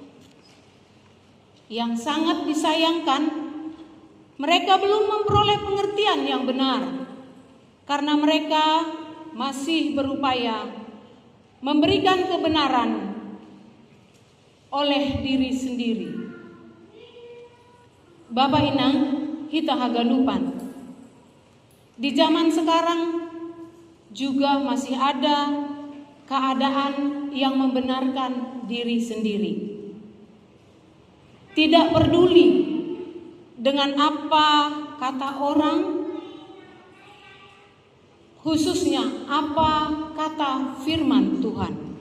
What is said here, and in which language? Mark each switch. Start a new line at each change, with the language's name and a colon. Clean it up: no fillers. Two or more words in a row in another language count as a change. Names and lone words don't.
Indonesian: Yang sangat disayangkan, mereka belum memperoleh pengertian yang benar karena mereka masih berupaya memberikan kebenaran oleh diri sendiri.
Batak Simalungun: Bapak inang kita haganupan,
Indonesian: di zaman sekarang juga masih ada keadaan yang membenarkan diri sendiri. Tidak peduli dengan apa kata orang, khususnya apa kata firman Tuhan.